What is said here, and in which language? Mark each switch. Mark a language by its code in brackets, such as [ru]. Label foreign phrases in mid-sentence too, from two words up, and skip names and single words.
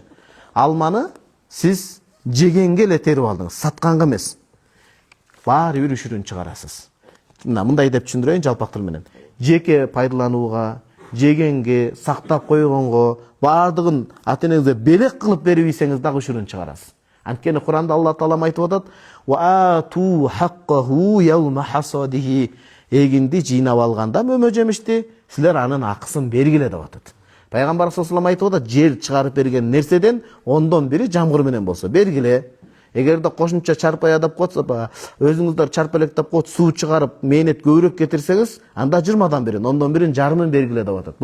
[ky] Алманы сиз жегенге эле терип алдыңыз, сатканга эмес. Баары бир үшүрүн чыгарасыз. Мындай деп түшүндүрөйүн жалпак тил менен. Жеке пайдаланууга, жегенге, сактап койгонго, баардыгын ата-энеңизге белек кылып берип ийсеңиз дагы үшүрүн чыгарасыз. Анткени Куранда Алла Таала айтып атат: [ar] "وآتوا حقه يوم حصاده." [ky] Эгинди жыйнап алганда мөмө жемишти, силер анын акысын бергиле деп атат. Пайгамбар [ar] صلى الله عليه [ky] айтып атат, жер чыгарып берген нерседен 1/10 жамгыр менен болсо бергиле. Эгерде кошумча чарпай адап койсо, өзүңүздөр чарпелектеп коюп суу чыгарып, мээнет көбүрөөк кетирсеңиз, анда 20/1, 1/10 жарымын бергиле деп атат.